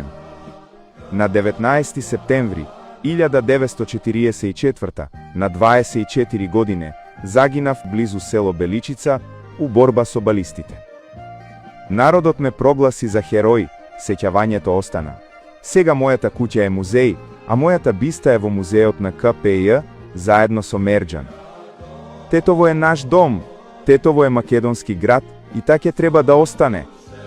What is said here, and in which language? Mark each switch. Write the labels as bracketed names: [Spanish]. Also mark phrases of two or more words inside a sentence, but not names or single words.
[Macedonian] На 19. септември 1944. на 24 години загинав близу село Беличица у борба со балистите. Народот ме прогласи за херој, сеќавањето остана. Сега мојата куќа е музеј, а мојата биста е во музејот на КПИ заедно со Мерџан. Тетово е наш дом, Тетово е македонски град и така треба да остане.